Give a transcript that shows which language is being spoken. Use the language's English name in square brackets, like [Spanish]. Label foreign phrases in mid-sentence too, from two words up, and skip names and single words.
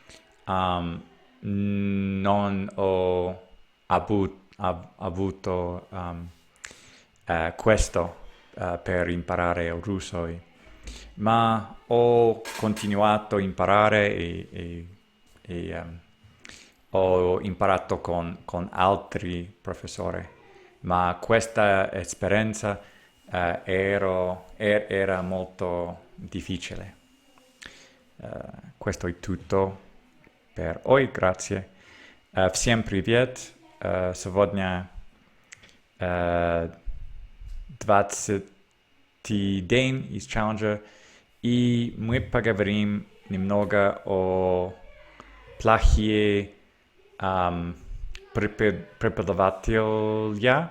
[Italian] non ho avuto questo per imparare il russo, ma ho continuato a imparare e ho imparato con altri professori, ma questa esperienza era molto difficile. Questo è tutto per oggi, grazie. [Russian] Всем привет. Сегодня 20-й день из челленджа, и мы поговорим немного о плохие преподавателя.